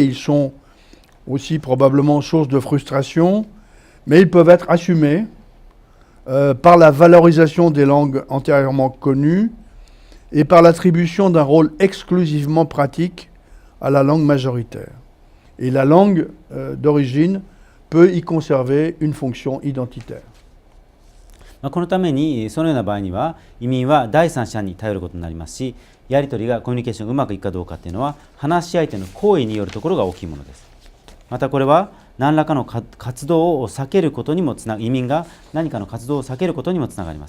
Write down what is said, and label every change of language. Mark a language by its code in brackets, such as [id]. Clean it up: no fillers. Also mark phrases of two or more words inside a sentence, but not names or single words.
[fr] Ils sont aussi probablement source de frustration, mais ils peuvent être assumés par la valorisation des langues antérieurement connues et par l'attribution d'un rôle exclusivement pratique à la langue majoritaire. Et la langue d'origine peut y conserver une fonction identitaire. [ja] このためにそのような場合には移民は第三者に頼ることになりますし、やり取りがコミュニケーションがうまくいくかどうかというのは話し相手の行為によるところが大きいものです。またこれは何らかの活動を避けることにも移民が何かの活動を避けることにもつながります。